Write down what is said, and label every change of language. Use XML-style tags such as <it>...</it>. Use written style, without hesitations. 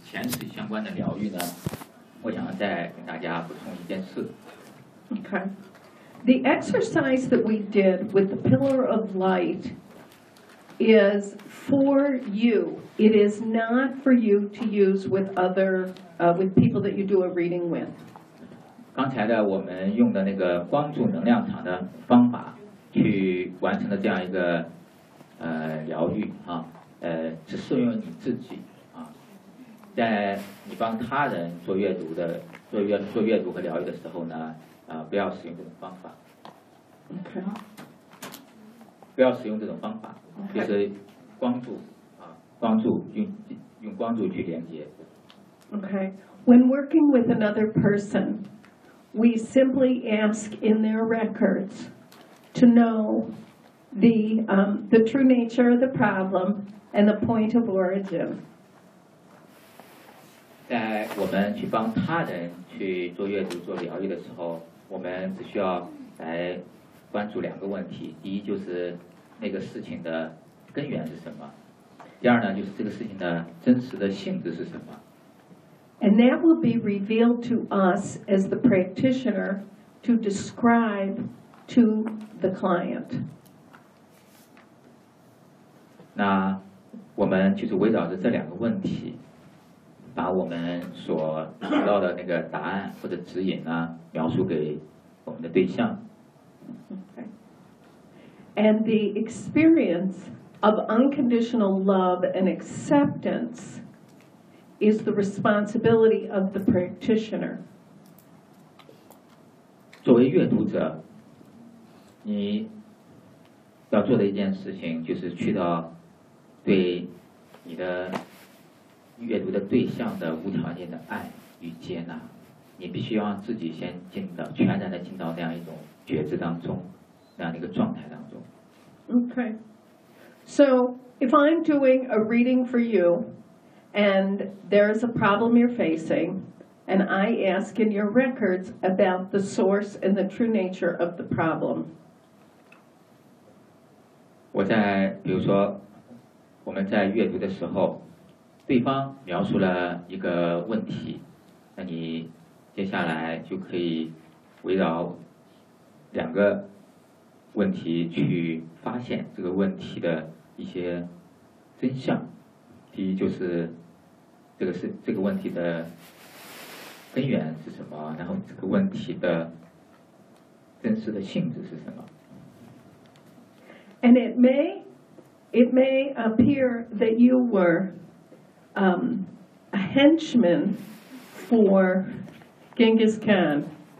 <zh>潜水相关的疗愈呢，我想再给大家补充一件事。</zh> <en>Okay. The exercise that we did with the pillar of light is for you. It is not for you to use with other, with people that you do a reading with.</en> <zh>刚才的我们用的那个光柱能量场的方法去完成的这样一个疗愈啊，只适用你自己啊，在你帮他人做阅读的做阅读和疗愈的时候呢，不要使用这种方法。</zh> <en>Okay.</en> <zh>不要使用这种方法，就是光柱啊，光柱用光柱去连接。</zh> <en>Okay, when working with another person, we simply ask in their records to know the true nature of the problem and the point of origin.</en> <zh>在我们去帮他人去做阅读、做疗愈的时候，我们只需要来关注两个问题，第一就是那个事情的根源是什么，第二呢就是这个事情的真实的性质是什么。</zh> <en>And that will be revealed to us as the practitioner to describe to the client.</en> <zh>那我们就是围绕着这两个问题，把我们所得到的那个答案或者指引呢，描述给我们的对象。</zh> <en>Okay. And the experience of unconditional love and acceptance is the responsibility of the practitioner.</en> <zh>作为阅读者，你要做的一件事情就是去到对你的阅读的对象的无条件的爱与接纳，你必须要自己先进到全然的进到那样一种觉知当中，那样的一个状态当中。</zh> <en>Okay, so if I'm doing a reading for you, and there is a problem you're facing, and I ask in your records about the source and the true nature of the problem.</en> <zh>我在比如说我们在阅读的时候，对方描述了一个问题，那你接下来就可以围绕两个问题去发现这个问题的一些真相。第一就是这个问题的根源是什么，然后这个问题的真实的性质是什么。</zh> <en>And it may appear that you werea henchman for Genghis Khan.</en>